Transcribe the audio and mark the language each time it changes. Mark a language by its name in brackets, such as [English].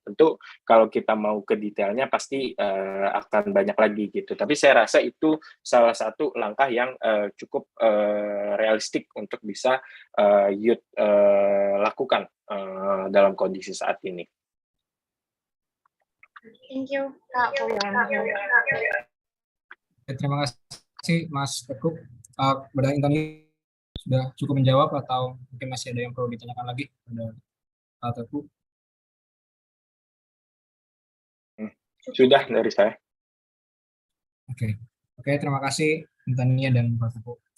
[Indonesian] Tentu kalau kita mau ke detailnya pasti akan banyak lagi gitu. Tapi saya rasa itu salah satu langkah yang cukup realistik untuk bisa youth lakukan dalam kondisi saat ini. [English] Thank you, Kak, for your answer. [Indonesian] Terima kasih Mas Teguh. Berarti tadi sudah cukup menjawab atau mungkin masih ada yang perlu ditanyakan lagi pada Pak Teguh? Sudah dari saya. Oke, terima kasih Tania dan Pak Teguh.